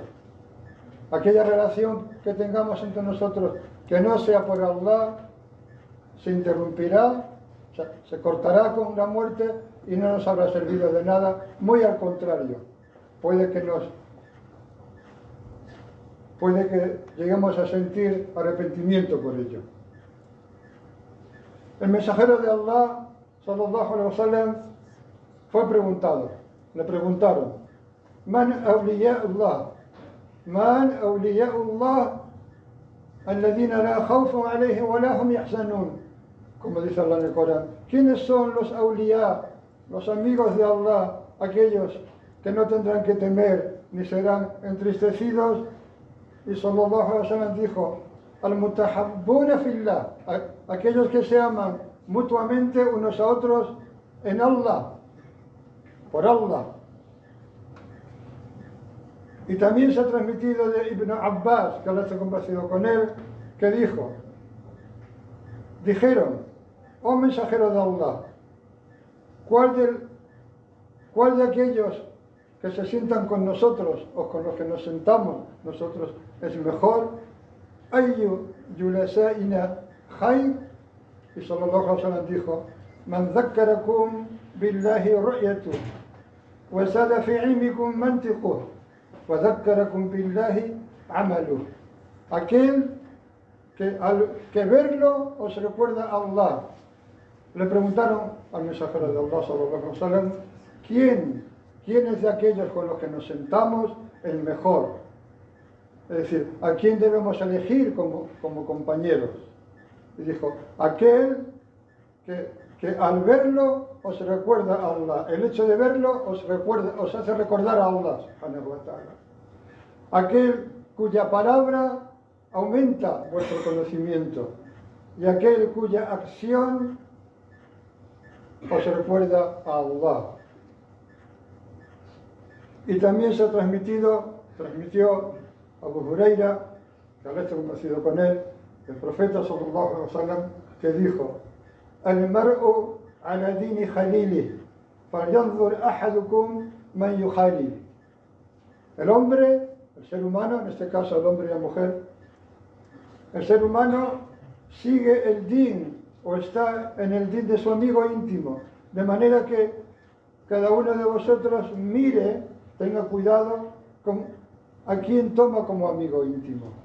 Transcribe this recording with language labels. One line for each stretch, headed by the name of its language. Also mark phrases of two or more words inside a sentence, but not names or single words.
Spanish: Aquella relación que tengamos entre nosotros que no sea por Allah, se interrumpirá, se cortará con la muerte y no nos habrá servido de nada. Muy al contrario, puede que lleguemos a sentir arrepentimiento por ello. El mensajero de Allah,
Arabic: صلى الله عليه وسلم,
Spanish: le preguntaron,
Arabic: من أولياء الله، من أولياء الله، الذين لا خوف عليهم ولا هم يحزنون.
Spanish: Como dice Allah en el Corán, ¿quiénes son los awliya, los amigos de Allah, aquellos que no tendrán que temer ni serán entristecidos? Y
Arabic: صلى الله عليه وسلم
Spanish: dijo,
Arabic: المتحابون في الله,
Spanish: aquellos que se aman mutuamente unos a otros en Allah, por Allah. Y también se ha transmitido de Ibn Abbas, que Allah está complacido con él, que dijeron, oh mensajero de Allah, ¿cuál de aquellos que se sientan con nosotros o con los que nos sentamos nosotros es mejor?
Arabic: أي جلسائنا خير. Y صلى الله عليه وسلم dijo, من ذكركم بالله رؤيته وزاد في علمكم منطقه وذكركم بالله عمله.
Spanish: Aquel que verlo os recuerda a Allah. Le preguntaron al mensajero de Allah
Arabic: صلى الله عليه وسلم,
Spanish: ¿quién es de aquellos con los que nos sentamos el mejor? Es decir, ¿a quién debemos elegir como compañeros? Y dijo, aquel que al verlo os recuerda a Allah. El hecho de verlo os hace recordar a Allah
Arabic: سبحانه وتعالى.
Spanish: Aquel cuya palabra aumenta vuestro conocimiento y aquel cuya acción os recuerda a Allah. Y también se transmitió Abu Huraira, que Allah está complacido con él, el profeta
Arabic: صلى الله عليه وسلم,
Spanish: que dijo,
Arabic: المرء على دين خليله، فلينظر أحدكم من يخالل.
Spanish: El hombre, el ser humano, en este caso el hombre y la mujer, el ser humano sigue el din o está en el din de su amigo íntimo, de manera que cada uno de vosotros mire, tenga cuidado con a quien toma como amigo íntimo.